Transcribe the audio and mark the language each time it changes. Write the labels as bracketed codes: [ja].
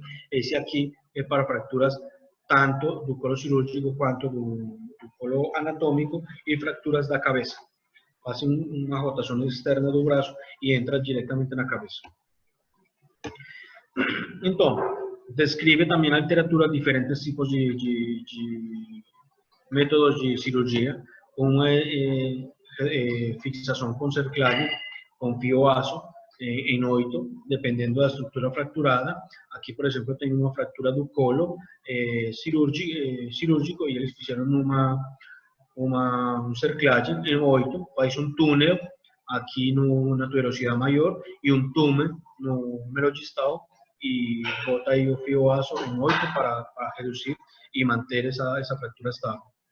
[pt] Esse aqui é para fraturas tanto do colo cirúrgico quanto do colo anatômico e fraturas da cabeça. Faz uma rotação externa do braço e entra diretamente na cabeça. Então, [es] Describe también a literatura diferentes tipos de métodos de cirugía. [pt] Uma é fixação com cerclagem, com fio aço, em 8, dependendo da estrutura fracturada. Aqui, por exemplo, eu tenho uma fratura do colo cirúrgico e eles fizeram uma cerclagem em 8, faz um túnel aqui na tuberosidade maior e um túnel no número distal e bota aí o fio aço em 8 para reduzir e manter essa fratura estável.